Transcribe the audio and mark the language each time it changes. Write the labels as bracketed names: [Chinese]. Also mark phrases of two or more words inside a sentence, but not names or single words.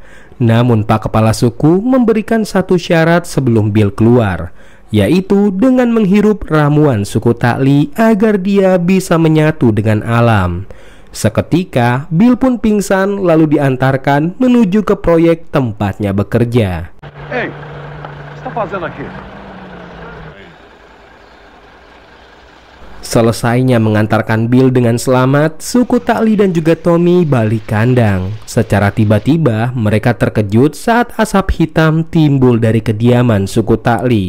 [Indonesian] Namun Pak Kepala Suku memberikan satu syarat sebelum Bill keluar, yaitu dengan menghirup ramuan suku Takli agar dia bisa menyatu dengan alam. Seketika, Bill pun pingsan lalu diantarkan menuju ke proyek tempatnya bekerja. [Portuguese] Hey, o que você tá fazendo aqui? [Indonesian] Selesainya mengantarkan Bill dengan selamat, suku Takli dan juga Tommy balik kandang. Secara tiba-tiba mereka terkejut saat asap hitam timbul dari kediaman suku Takli.